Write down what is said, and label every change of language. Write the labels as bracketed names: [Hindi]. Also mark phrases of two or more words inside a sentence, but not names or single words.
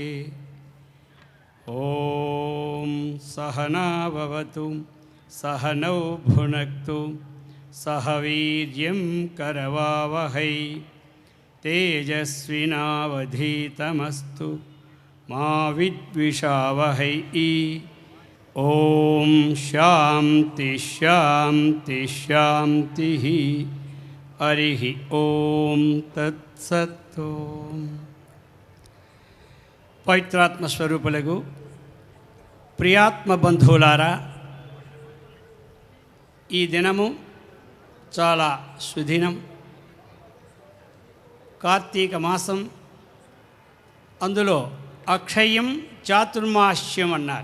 [Sanskrit] ओम सहना भवतु सहनौ भुनक्तु सह वीर्यं करवावहै तेजस्विनावधीतमस्तु मा विद्विषावहै। ओम शांति शांति शांति। हरि ओम तत्सत्। [Telugu] పవిత్రాత్మ స్వరూపులకు ప్రియాత్మ బంధువులారా, ఈ దినము చాలా సుదినం. కార్తీక మాసం, అందులో అక్షయం చాతుర్మాస్యం అన్నారు.